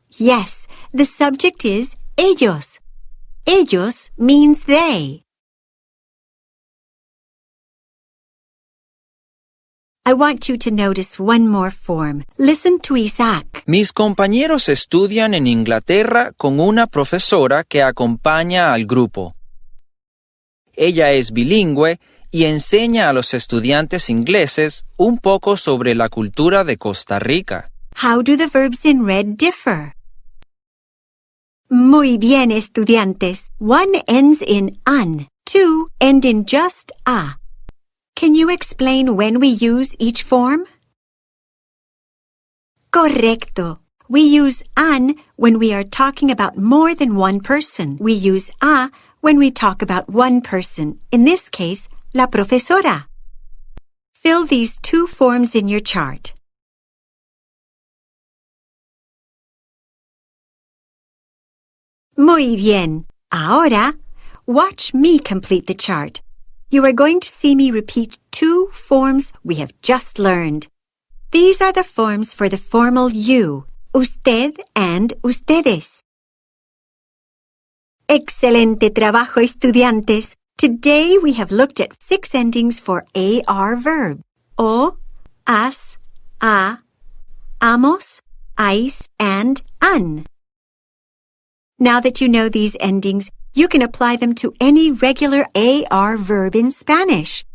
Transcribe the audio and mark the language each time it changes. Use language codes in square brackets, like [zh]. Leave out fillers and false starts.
[en] Yes, the subject is ellos. Ellos means they. I want you to notice one more form. Listen to Isaac. [es] Mis compañeros estudian en Inglaterra con una profesora que acompaña al grupo. Ella es bilingüe y enseña a los estudiantes ingleses un poco sobre la cultura de Costa Rica. [en] How do the verbs in red differ? [es] Muy bien, estudiantes. [en] One ends in an. 2 end in just a. Can you explain when we use each form? [es] Correcto. [en] We use an when we are talking about more than one person. We use a when we talk about one person. In this case, la profesora. Fill these 2 forms in your chart. [es] Muy bien. Ahora, [en] watch me complete the chart. You are going to see me repeat 2 forms we have just learned. These are the forms for the formal you, usted and ustedes. [es] Excelente trabajo, estudiantes. [en] Today we have looked at 6 endings for AR verbs. O, as, a, amos, ais, and an. Now that you know these endings, you can apply them to any regular AR verb in Spanish.